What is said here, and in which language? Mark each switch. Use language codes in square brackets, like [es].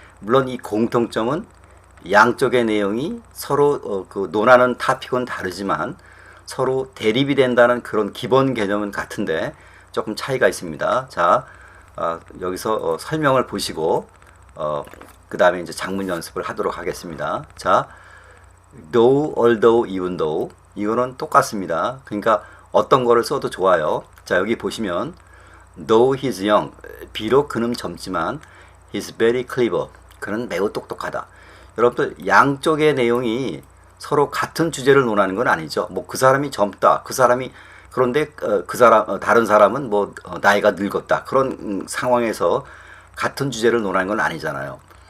[ko] 물론 이 공통점은 양쪽의 내용이 서로 그 논하는 토픽은 다르지만 서로 대립이 된다는 그런 기본 개념은 같은데 조금 차이가 있습니다. 자, 여기서 설명을 보시고 그 다음에 이제 작문 연습을 하도록 하겠습니다. 자, [en] though, although, even though [ko] 이거는 똑같습니다. 그러니까 어떤 거를 써도 좋아요. 자, 여기 보시면 [en] though he's young, [ko] 비록 그는 젊지만 [en] he's very clever, [ko] 그는 매우 똑똑하다. 여러분들 양쪽의 내용이 서로 같은 주제를 논하는 건 아니죠. 뭐 그 사람이 젊다, 그 사람이 그런데 그 사람 다른 사람은 뭐 나이가 늙었다, 그런 상황에서 같은 주제를 논하는 건 아니잖아요.